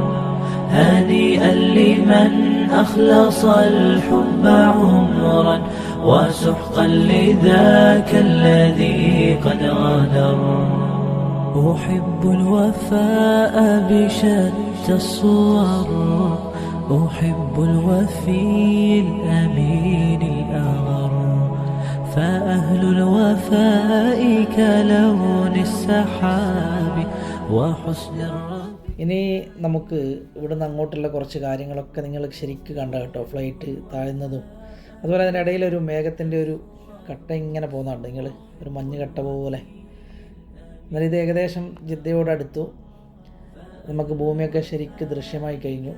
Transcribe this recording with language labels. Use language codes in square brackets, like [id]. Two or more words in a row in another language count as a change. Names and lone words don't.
[ar] هنيئا لمن أخلص الحب عمرا وسحقا لذاك الذي قد غدر أحب الوفاء بشتى الصور أحب الوفي الأمين الأغر فأهل الوفاء كلون السحاب وحسن [ml] ഇനി നമുക്ക് ഇവിടുന്ന് അങ്ങോട്ടുള്ള കുറച്ച് കാര്യങ്ങളൊക്കെ നിങ്ങൾ ശരിക്കും കണ്ട കേട്ടോ. ഫ്ലൈറ്റ് താഴ്ന്നതും അതുപോലെ അതിൻ്റെ ഇടയിലൊരു മേഘത്തിൻ്റെ ഒരു കട്ട ഇങ്ങനെ പോകുന്നുണ്ട്, നിങ്ങൾ ഒരു മഞ്ഞ് കട്ട പോലെ. എന്നാൽ ഇത് ഏകദേശം ജിദ്ദയോടടുത്തു. നമുക്ക് ഭൂമിയൊക്കെ ശരിക്കും ദൃശ്യമായി കഴിഞ്ഞു.